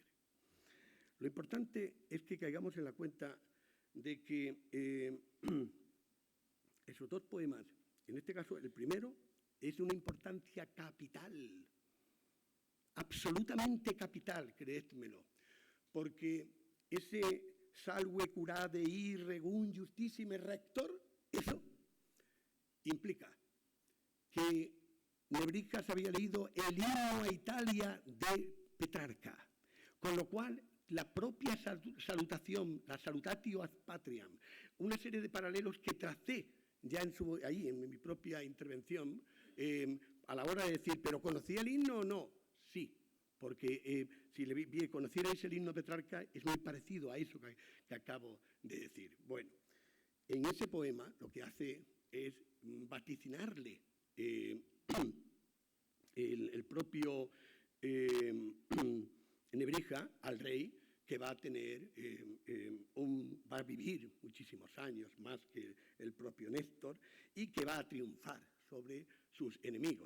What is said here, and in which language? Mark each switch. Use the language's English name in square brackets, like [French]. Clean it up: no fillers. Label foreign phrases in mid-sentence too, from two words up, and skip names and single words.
[Spanish] Lo importante es que caigamos en la cuenta de que esos dos poemas, en este caso el primero, es de una importancia capital, absolutamente capital, creédmelo, porque ese [Latin] salve curade regum justissime rector, [Spanish] eso implica que Nebrija se había leído el himno a Italia de Petrarca, con lo cual la propia salutación, la [Latin] salutatio ad patriam, [Spanish] una serie de paralelos que tracé ya ahí en mi propia intervención, a la hora de decir, ¿pero conocía el himno o no? Sí, porque si conocierais el himno de Petrarca, es muy parecido a eso que acabo de decir. Bueno, en ese poema lo que hace es vaticinarle el propio Nebrija al rey, que va a tener va a vivir muchísimos años más que el propio Néstor y que va a triunfar sobre sus enemigos.